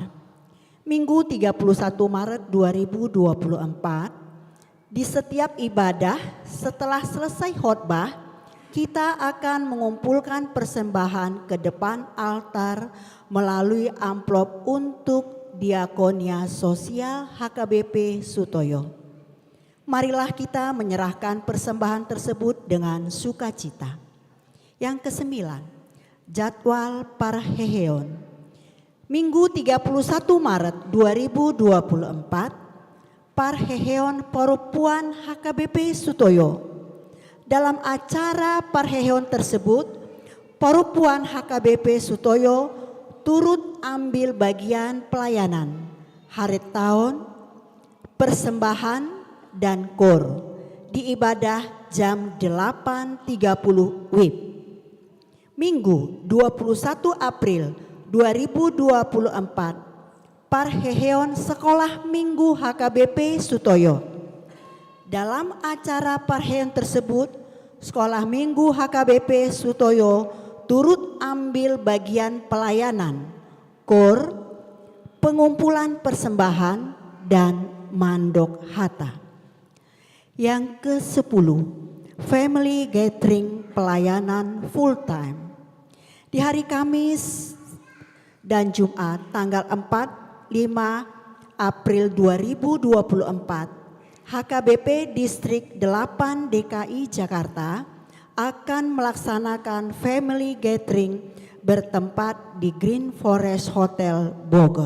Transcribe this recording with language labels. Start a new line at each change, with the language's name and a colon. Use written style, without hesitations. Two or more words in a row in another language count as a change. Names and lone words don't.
Indonesian: Minggu 31 Maret 2024, di setiap ibadah setelah selesai khotbah, kita akan mengumpulkan persembahan ke depan altar melalui amplop untuk Diakonia Sosial HKBP Sutoyo. Marilah kita menyerahkan persembahan tersebut dengan sukacita. Yang kesembilan, jadwal Parheheon. Minggu 31 Maret 2024, Parheheon Parupuan HKBP Sutoyo. Dalam acara Parheheon tersebut, Parupuan HKBP Sutoyo turut ambil bagian pelayanan, hari tahun, persembahan, dan kor di ibadah jam 8.30 WIB. Minggu 21 April 2024, Parheheon Sekolah Minggu HKBP Sutoyo. Dalam acara Parheheon tersebut, Sekolah Minggu HKBP Sutoyo turut ambil bagian pelayanan, kor, pengumpulan persembahan, dan
Batak Toba: mandok hata.
Indonesian: Yang ke-10,
English: family gathering
Indonesian: pelayanan
English: full time.
Indonesian: Di hari Kamis dan Jumat tanggal 4, 5 April 2024, HKBP Distrik 8 DKI Jakarta akan melaksanakan
English: family gathering
Indonesian: bertempat di Green Forest Hotel Bogor.